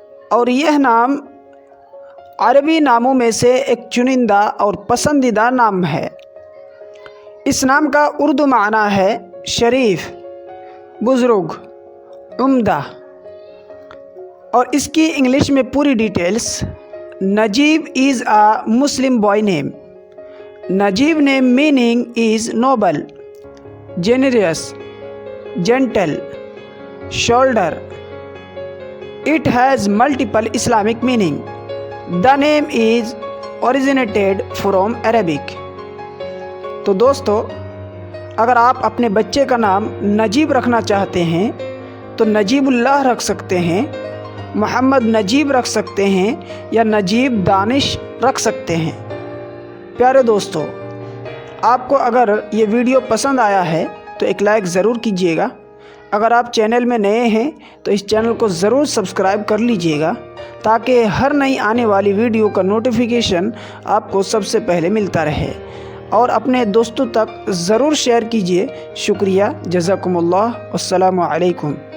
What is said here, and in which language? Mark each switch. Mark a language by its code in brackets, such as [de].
[ur] اور یہ نام عربی ناموں میں سے ایک چنندہ اور پسندیدہ نام ہے۔ اس نام کا اردو معنی ہے شریف، بزرگ، عمدہ، اور اس کی انگلش میں پوری details: Najib [en] is a Muslim boy name. Najib name meaning is noble, generous, gentle, shoulder. It has multiple Islamic meaning. The name is originated from Arabic. [ur] تو دوستو، اگر آپ اپنے بچے کا نام نجیب رکھنا چاہتے ہیں تو نجیب اللہ رکھ سکتے ہیں، محمد نجیب رکھ سکتے ہیں، یا نجیب دانش رکھ سکتے ہیں۔ پیارے دوستو، آپ کو اگر یہ ویڈیو پسند آیا ہے تو ایک لائک ضرور کیجیے گا۔ اگر آپ چینل میں نئے ہیں تو اس چینل کو ضرور سبسکرائب کر لیجیے گا تاکہ ہر نئی آنے والی ویڈیو کا نوٹیفیکیشن آپ کو سب سے پہلے ملتا رہے، اور اپنے دوستوں تک ضرور شیئر کیجیے۔ شکریہ، جزاکم اللہ، السلام علیکم۔